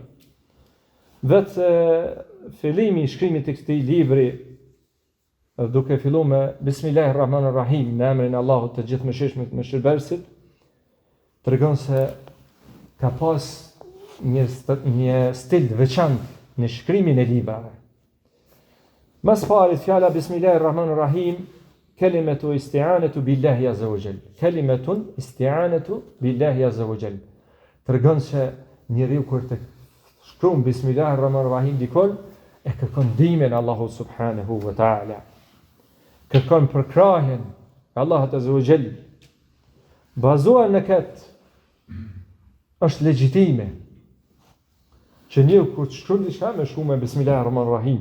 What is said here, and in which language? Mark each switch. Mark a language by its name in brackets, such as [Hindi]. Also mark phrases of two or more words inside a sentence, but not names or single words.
[Albanian] Vetë fillimi I shkrimit të këtij libri, duke filluar me Bismillahirrahmanirrahim, në emrin e Allahut të gjithëmëshirshmit, mëshirëbërësit, tregon se ka pas një stil veçantë në shkrimin e librave. Mas pari fjala [Arabic] بسم الله الرحمن الرحيم كلمة استعانة بالله عز وجل. كلمة استعانة بالله عز وجل. [Albanian] Tregon se njeriu kur të shkruan Bismillahirrahmanirrahim dikon, e kërkon ndihmën Allahu [Arabic] سبحانه وتعالى. [Albanian] Kërkon përkrahjen Allahut [Arabic] عز وجل. [Albanian] Bazuar në këtë është legjitime që njëu kur të shkruan diçka me shkruan me Bismillahirrahmanirrahim.